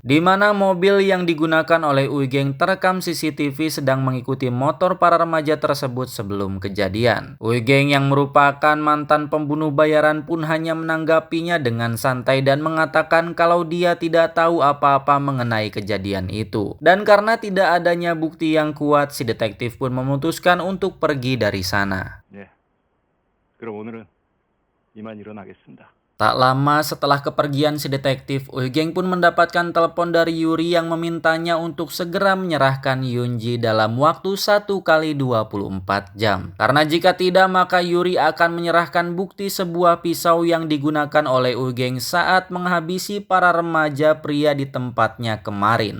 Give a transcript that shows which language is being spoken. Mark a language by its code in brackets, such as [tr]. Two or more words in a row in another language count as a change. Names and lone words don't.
[id] Di mana mobil yang digunakan oleh Uigeng terekam CCTV sedang mengikuti motor para remaja tersebut sebelum kejadian. Uigeng yang merupakan mantan pembunuh bayaran pun hanya menanggapinya dengan santai dan mengatakan kalau dia tidak tahu apa-apa mengenai kejadian itu. Dan karena tidak adanya bukti yang kuat, si detektif pun memutuskan untuk pergi dari sana. [ko] 그럼 오늘은 이만 일어나겠습니다. [id] Tak lama setelah kepergian si detektif, Uigeng pun mendapatkan telepon dari Yuri yang memintanya untuk segera menyerahkan Yunji dalam waktu 1x24 jam. Karena jika tidak, maka Yuri akan menyerahkan bukti sebuah pisau yang digunakan oleh Uigeng saat menghabisi para remaja pria di tempatnya kemarin.